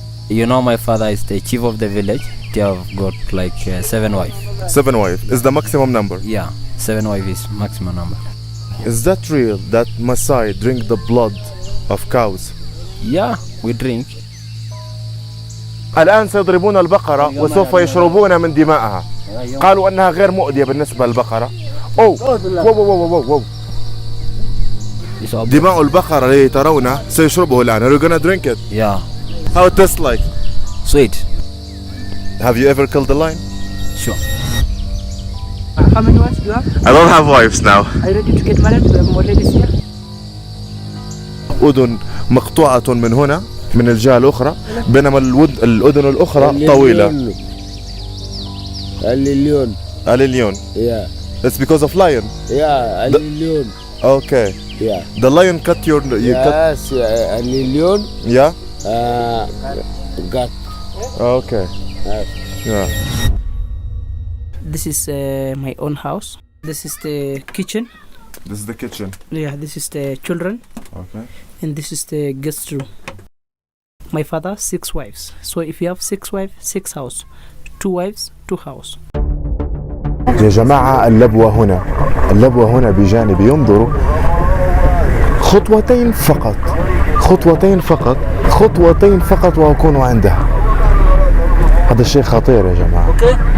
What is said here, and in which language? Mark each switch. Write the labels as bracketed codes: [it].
[en] You know, my father is the chief of the village. They have got like 7 wives. 7 wives is the maximum number. Yeah, 7 wives is maximum number. Is that real that Maasai drink the blood of cows? Yeah, we drink. [ar] الآن سيضربون البقرة وسوف يشربون من دمائها. قالوا أنها غير مؤذية بالنسبة للبقرة. أوه دماء البقرة التي ترونها سيشربه الآن. [en] Are you gonna drink it? Yeah. How it tastes like? Sweet. Have you ever killed a lion? Sure. How many wives do you have? I don't have wives now. Are you ready to get married? We have more ladies here. [ar] أذن مقطوعة من هنا من الجهة الأخرى بينما الأذن الأخرى طويلة. [en] الليون. الليون. Yeah. It's because of lion. Yeah, الليون. Okay. Yeah. The lion cut your. Yes, الليون. Yeah. Got. Okay. Yeah. This is my own house. This is the kitchen. This is the kitchen. Yeah, this is the children. Okay. And this is the guest room. My father 6 wives. So if you have 6 wives, 6 house. 2 wives, 2 house. [ar] يا جماعة اللبوة هنا. اللبوة هنا بجانبي انظروا. خطوتين فقط. خطوتين فقط. خطوتين فقط وأكون عندها. هذا الشيء خطير يا جماعة.